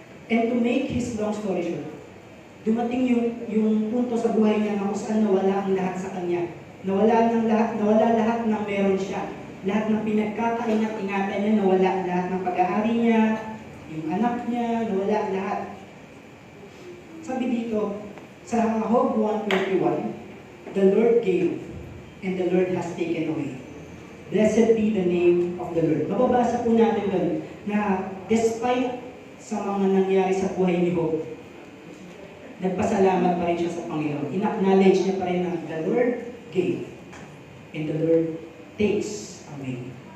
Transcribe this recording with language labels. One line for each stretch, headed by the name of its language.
English: And to make his long story short,
Filipino: dumating yung punto sa buhay niya na kung saan nawala ang lahat sa kanya. Nawala lahat ng meron siya. Lahat ng pinagkakaingat-ingatan niya, nawala lahat ng pag-aari niya, yung anak niya, nawala lahat. Sabi dito, Sa
English: Job 1:21, the Lord gave, and the Lord has taken away. Blessed be the name of the Lord.
Filipino: Mababasa po natin doon na despite sa mga nangyari sa buhay ni Job, nagpasalamat pa rin siya sa Panginoon. In-acknowledge niya pa rin na
English: the Lord gave, and the Lord takes away.